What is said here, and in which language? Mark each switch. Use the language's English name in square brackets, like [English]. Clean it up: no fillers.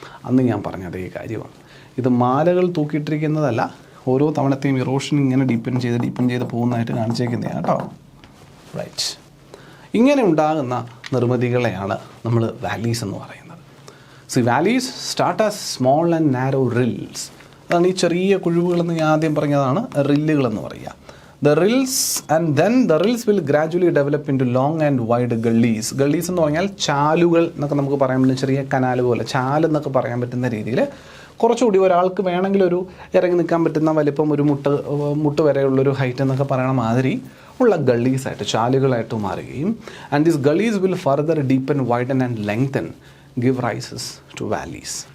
[Malayalam] അന്ന് ഞാൻ പറഞ്ഞ അതേ കാര്യമാണ്. ഇത് മാലകൾ തൂക്കിയിട്ടിരിക്കുന്നതല്ല, ഓരോ തവണത്തെയും ഇറോഷൻ ഇങ്ങനെ ഡീപ്പൻ ചെയ്ത് പോകുന്നതായിട്ട് കാണിച്ചേക്കുന്നതാണ് കേട്ടോ. റൈറ്റ്. ഇങ്ങനെ ഉണ്ടാകുന്ന നിർമ്മിതികളെയാണ് നമ്മൾ വാലീസ് എന്ന് പറയുന്നത്. [English] So valleys start as small and narrow rills. [Malayalam] അതാണ് ഈ ചെറിയ കുഴിവുകളെന്ന് ഞാൻ ആദ്യം പറഞ്ഞതാണ് റില്ലുകളെന്ന് പറയുക. [English] The rills will gradually develop into long and wide gullies. [Malayalam] Gullies എന്ന് പറഞ്ഞാൽ ചാലുകൾ എന്നൊക്കെ നമുക്ക് പറയാൻ പറ്റുന്ന, ചെറിയ കനാൽ പോലെ ചാലെന്നൊക്കെ പറയാൻ പറ്റുന്ന രീതിയിൽ കുറച്ചുകൂടി ഒരാൾക്ക് വേണമെങ്കിൽ ഒരു ഇറങ്ങി നിൽക്കാൻ പറ്റുന്ന വലിപ്പം, ഒരു മുട്ട് വരെയുള്ളൊരു ഹൈറ്റ് എന്നൊക്കെ പറയണ മാതിരി ഉള്ള ഗള്ളീസായിട്ട്, ചാലുകളായിട്ട് മാറുകയും [English] And these gullies will further deepen, widen and lengthen, give rises to valleys.